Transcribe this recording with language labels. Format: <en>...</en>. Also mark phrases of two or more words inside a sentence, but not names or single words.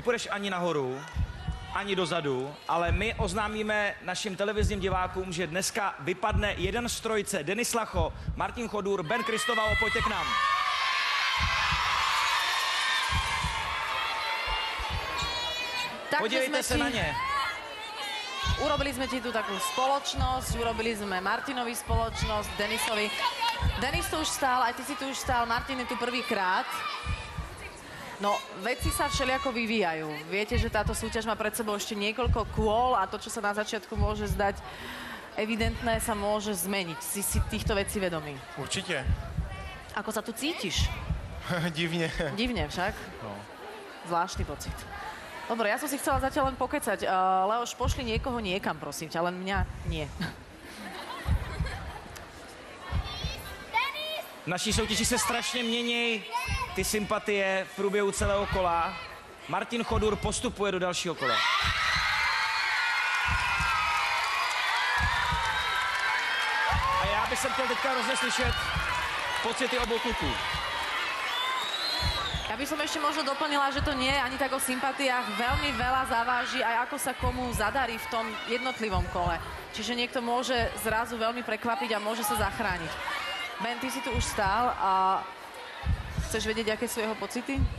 <cs>Nepůjdeš ani nahoru, ani dozadu, ale my oznámíme našim televizním divákům, že dneska vypadne jeden z trojice. Denis Lacho, Martin Chodur, Ben Kristoval, pojďte k nám. Podívejte se na ně.</cs> <sk>Urobili sme ti tu takú spoločnosť, urobili sme Martinovi spoločnosť, Denisovi. Denis tu už stál, aj ty si tu už stál, Martin je tu prvýkrát. No, veci sa všelijako vyvíjajú. Viete, že táto súťaž má pred sebou ešte niekoľko kôl a to, čo sa na začiatku môže zdať evidentné, sa môže zmeniť. Si týchto vecí vedomý? Určite. Ako sa tu cítiš? Divne. Divne však? No. Zvláštny pocit. Dobre, ja som si chcela zatiaľ len pokecať. Leoš, pošli niekoho niekam, prosím ťa, len mňa nie.</sk> <cs>V naší soutěži se strašně mění ty sympatie v průběhu celého kola. Martin Chodur postupuje do dalšího kola. A já bych chtěl teďka hrozně slyšet pocity obou kluků.</cs> <sk>Ja by som ešte možno doplnila, že to nie je ani tak o sympatiách. Veľmi veľa zaváži aj ako sa komu zadarí v tom jednotlivom kole. Čiže niekto môže zrazu veľmi prekvapiť a môže sa zachrániť. Ben, ty si tu už stál a chceš vedieť, aké sú jeho pocity?</sk>